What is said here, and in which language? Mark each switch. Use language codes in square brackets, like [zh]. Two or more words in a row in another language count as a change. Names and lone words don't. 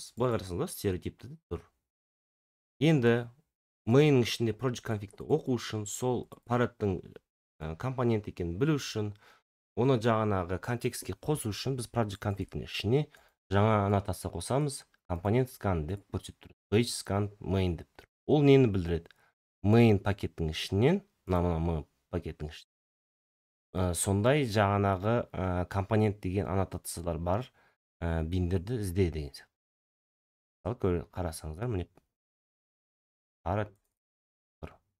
[kk] Былай қарасаңыздар, стереотипті тұр. Енді main'ның ішінде [en] project config- [kk] ті оқу үшін, сол Parrot'тың компонент екенін білу үшін, оны жаңағы контекстке қосу үшін біз [en] project config- [kk] тің ішіне жаңа аннотация қосамыз. Компонент scan деп көрсетіп тұр. [en] Page scan main [kk] деп тұр. Ол нені білдіреді? Main пакеттің ішінен, мына пакеттің ішінен сондай жаңағы компонент деген аннотациялар бар биндерді ізде деген сияқты. Қарасаңыздар, міне Parrot тұр.